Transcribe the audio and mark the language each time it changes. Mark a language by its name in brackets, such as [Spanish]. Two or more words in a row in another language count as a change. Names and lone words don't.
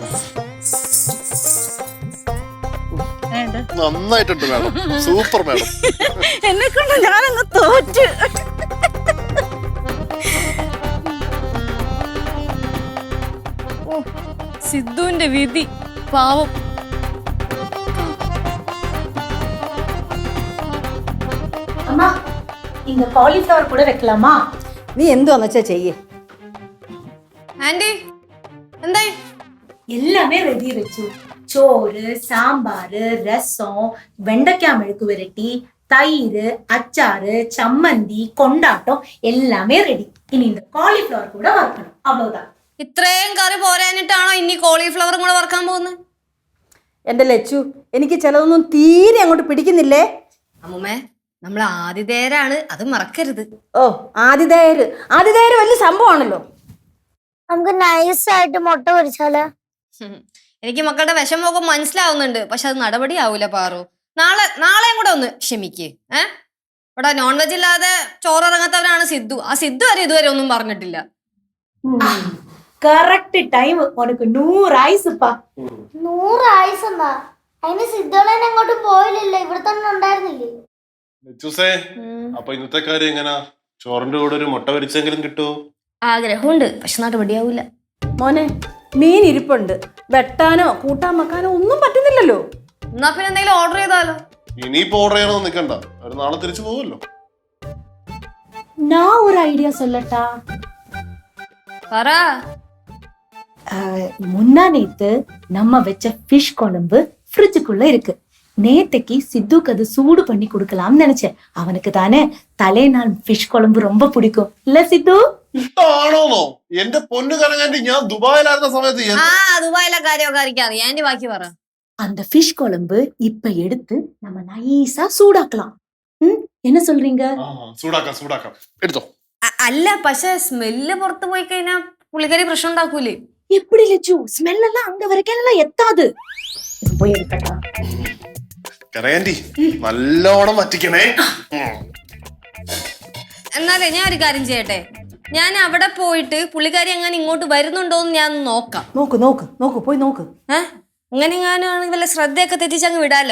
[Malayalam] നന്നായിട്ടുണ്ട് മാഡം, [English] super madam. [Malayalam] എന്നെ കൊണ്ട് ഞാനങ്ങ് തോറ്റ്. സിദ്ധുവിന്റെ വിധി പാവം. [Tamil] அம்மா இந்த காலிஃப்ளவர் கூட வைக்கலாமா? [Malayalam] നീ എന്തുവാന്ന് വെച്ചാ ചെയ്യേ. ആന്റി എന്തായി? [Tamil] எல்லாமே ரெடி வச்சு. சோறு, சாம்பார், ரசம், வெண்டைக்காய் மெழுக்கு விரட்டி, தயிர், அச்சாறு, சம்மந்தி, கொண்டாட்டம் எல்லாமே ரெடி. இனி இந்த காலிஃப்ளவர் கூட வறுக்கணும். அவ்வளவுதான். [Malayalam] ഇത്രയും കറി പോരാനിട്ടാണോ ഇനി കോളിഫ്ലവറും കൂടെ വറക്കാൻ പോകുന്നത്? എൻ്റെ ലച്ചു, എനിക്ക് ചിലതൊന്നും തീരെ അങ്ങോട്ട് പിടിക്കുന്നില്ലേ. അമ്മൂമ്മേ, നമ്മൾ ആതിഥേയരാണ്, അത് മറക്കരുത്. ഓ, ആതിഥേയര് വലിയ സംഭവമാണല്ലോ. നമുക്ക് നൈസായിട്ട് മുട്ട പൊരിച്ചാലോ? എനിക്ക് മക്കളുടെ വിഷമമൊക്കെ മനസ്സിലാവുന്നുണ്ട്, പക്ഷെ അത് നടപടിയാവൂല പാറു. നാളെയും കൂടെ ഒന്ന് ക്ഷമിക്ക്. ഇവിടെ [English] non veg [Malayalam] ഇല്ലാതെ ചോറിറങ്ങാത്തവരാണ് സിദ്ധു. ആ സിദ്ധു വരെ ഇതുവരെ ഒന്നും പറഞ്ഞിട്ടില്ല. [English] correct time. [Tamil] உனக்கு 100 ஆயுசுப்பா. [Malayalam] 100 ആയുസെന്നാ? അതിന് സിദ്ധോളൻ അങ്ങോട്ട് പോയില്ലല്ലോ, ഇവിടെ തന്നെ ഉണ്ടായിരുന്നില്ലേ? ലച്ചൂസേ, അപ്പൊ ഇന്നത്തെ കാര്യം എങ്ങനാ? ചോറിന്റെ കൂടെ ഒരു മുട്ട പൊരിച്ചെങ്കിലും കിട്ടുമോ? ആഗ്രഹമുണ്ട്, പക്ഷെ നടപടിയാവൂല. മോനെ, മീൻ ഇരിപ്പുണ്ട്. വെട്ടാനോ കൂട്ടാൻ വെക്കാനോ ഒന്നും പറ്റുന്നില്ലല്ലോ. എന്നാ പിന്നെ എന്തെങ്കിലും ഓർഡർ ചെയ്താലോ? ഇനിയിപ്പോ ഓർഡർ ചെയ്യണമെന്ന് നിൽക്കണ്ട, ഒരു നാളെ തിരിച്ചു പോകുമല്ലോ. [Tamil] நான் ஒரு ஐடியா சொல்லட்டா? [Malayalam] പറ. [Tamil] முன்னா நேத்து நம்ம வச்ச ஃபிஷ் குழம்பு ஃப்ரிட்ஜுக்குள்ள இருக்கு. நேத்தைக்கு சித்துக்கு அது சூடு பண்ணி கொடுக்கலாம்னு நினைச்சேன். அவனுக்கு தானே தலைநாள் ஃபிஷ் குழம்பு ரொம்ப பிடிக்கும் இல்ல சித்து? [Malayalam] ഇഷ്ടമാണോന്നോ? എന്റെ പൊന്നു കറങ്ങാണ്ടി, ഞാൻ ദുബായിലായിരുന്ന സമയത്ത് ദുബായിലെ കാര്യമൊക്കെ അറിയിക്കാതെ ആന്റി ബാക്കി പറ. [Tamil] அந்த ஃபிஷ் குழம்பு இப்ப எடுத்து நம்ம நைஸா சூடாக்கலாம். என்ன சொல்றீங்க? [Malayalam] ചൂടാക്കാം എടുത്തോ. അല്ല, പക്ഷെ സ്മെല്ല് പുറത്തു പോയി കഴിഞ്ഞാ പുള്ളിക്കാരി പ്രശ്നം ഉണ്ടാക്കൂലേ? [Tamil] எப்படி லட்சு? ஸ்மெல் எல்லாம் அங்க வரைக்கும் எத்தாது. போய் எடுக்கட்டா? [Malayalam] കറങ്ങാണ്ടി, നല്ലോണം വറ്റിക്കണേ. എന്നാലേ ഞാൻ ഒരു കാര്യം ചെയ്യട്ടെ, ഞാൻ അവിടെ പോയിട്ട് പുള്ളിക്കാരി എങ്ങനെ ഇങ്ങോട്ട് വരുന്നുണ്ടോന്ന് ഞാൻ നോക്കാം. നോക്ക് പോയി നോക്ക്. അങ്ങനെ എങ്ങാനാണെങ്കിൽ വല്ല ശ്രദ്ധയൊക്കെ തെറ്റിച്ചങ്ങ് വിടാലോ.